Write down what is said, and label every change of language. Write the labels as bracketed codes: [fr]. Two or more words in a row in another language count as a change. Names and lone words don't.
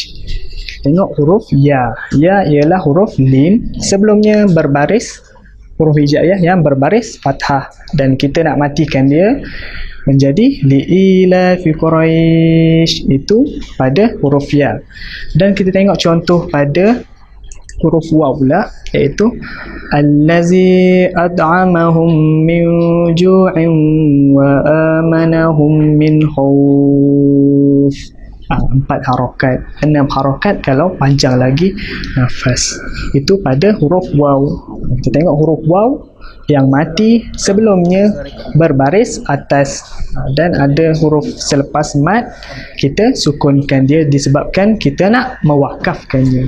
[ms] Tengok huruf ya. Ya ialah huruf lin. Sebelumnya berbaris huruf hijaiyah yang berbaris fathah, dan kita nak matikan dia menjadi [ar] لإيلاف قريش, [ms] itu pada huruf ya. Dan kita tengok contoh pada huruf waw pula, iaitu [ar] الذي أطعمهم من جوع وآمنهم من خوف. [ms] 4 harokat, 6 harokat kalau panjang lagi nafas. Itu pada huruf waw. Kita tengok huruf waw yang mati sebelumnya berbaris atas, dan ada huruf selepas mat kita sukunkan dia disebabkan kita nak mewakafkannya.